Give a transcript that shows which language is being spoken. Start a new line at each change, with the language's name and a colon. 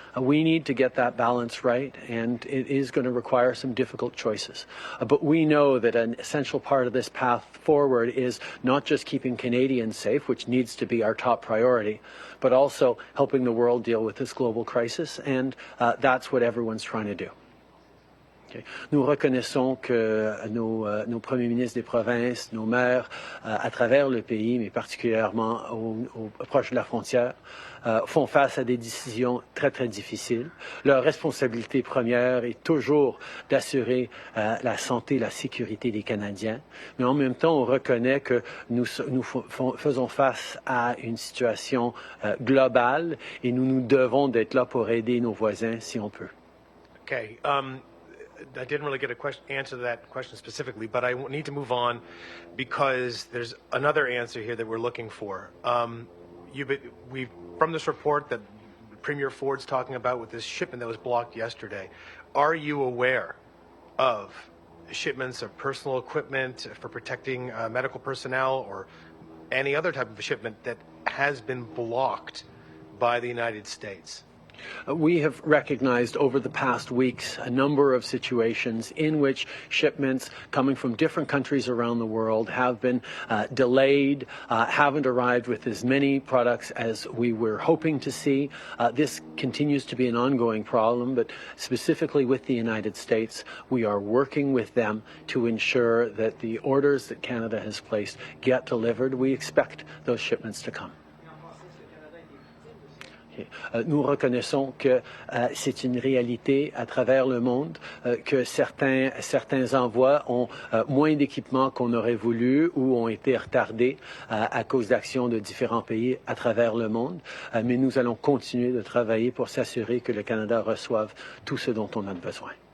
English: We need to get that balance right, and it is going to require some difficult choices. But we know that an essential part of this path forward is not just keeping Canadians safe, which needs to be our top priority, but also helping the world deal with this global crisis, and that's what everyone's trying to do. Okay.
French: Nous reconnaissons que nos premiers ministres des provinces, nos maires à travers le pays, mais particulièrement proches de la frontière, font face à des décisions très, très difficiles. Leur responsabilité première est toujours d'assurer la santé et la sécurité des Canadiens. Mais en même temps, on reconnaît que nous faisons face à une situation globale et nous devons d'être là pour aider nos voisins si on peut.
English: Okay. I didn't really get answer to that question specifically, but I need to move on because there's another answer here that we're looking for. From this report that Premier Ford's talking about with this shipment that was blocked yesterday, are you aware of shipments of personal equipment for protecting medical personnel or any other type of shipment that has been blocked by the United States? We have recognized over the past weeks a number of situations in which shipments coming from different countries around the world have been delayed, haven't arrived with as many products as we were hoping to see. This continues to be an ongoing problem, but specifically with the United States, we are working with them to ensure that the orders that Canada has placed get delivered. We expect those shipments to come.
French: Nous reconnaissons que c'est une réalité à travers le monde, que certains envois ont moins d'équipements qu'on aurait voulu ou ont été retardés à cause d'actions de différents pays à travers le monde. Mais nous allons continuer de travailler pour s'assurer que le Canada reçoive tout ce dont on a besoin.